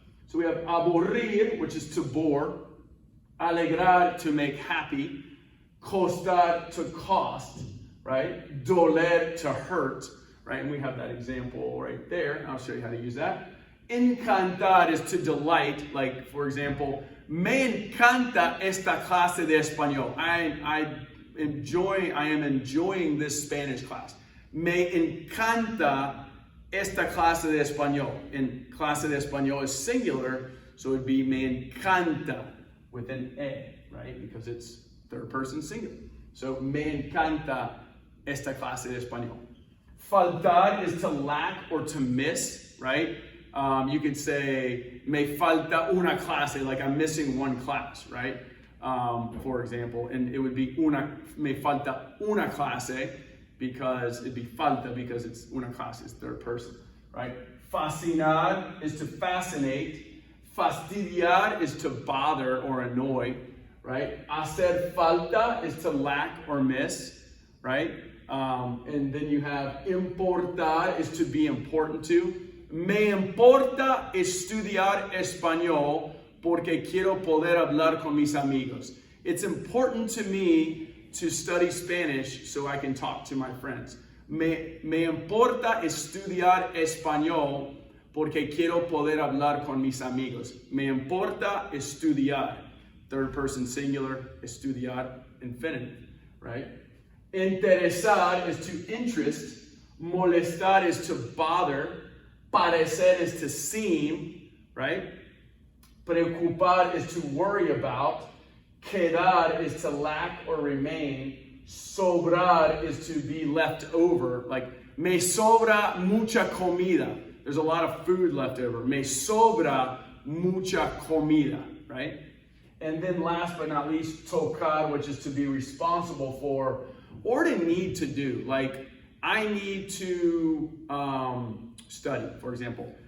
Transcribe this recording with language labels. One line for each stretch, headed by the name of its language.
English: So we have aburrir, which is to bore, alegrar, to make happy, costar, to cost, right, doler, to hurt, right, and we have that example right there. I'll show you how to use that. Encantar is to delight, like, for example,
Spanish: me encanta esta clase de español.
English: I am enjoying this Spanish class.
Spanish: Me encanta esta clase de español.
English: And clase de español is singular, so it would be
Spanish: me encanta
English: with an e, right? Because it's third person singular.
Spanish: So me encanta esta clase de español.
English: Faltar is to lack or to miss, right? You could say,
Spanish: me falta una clase,
English: like I'm missing one class, right? For example, and it would be
Spanish: me falta una clase,
English: because it'd be falta because it's una clase, it's third person, right? Fascinar is to fascinate. Fastidiar is to bother or annoy, right? Hacer falta is to lack or miss, right? And then you have importar is to be important to.
Spanish: Me importa estudiar español porque quiero poder hablar con mis amigos.
English: It's important to me to study Spanish so I can talk to my friends.
Spanish: Me importa estudiar español porque quiero poder hablar con mis amigos. Me importa estudiar.
English: Third person singular, estudiar, infinitive, right? Interesar is to interest. Molestar is to bother. Parecer is to seem, right? Preocupar is to worry about. Quedar is to lack or remain. Sobrar is to be left over.
Spanish: Like, me sobra mucha comida.
English: There's a lot of food left over.
Spanish: Me sobra mucha comida,
English: right? And then last but not least, tocar, which is to be responsible for or to need to do. Like, I need to study, for example.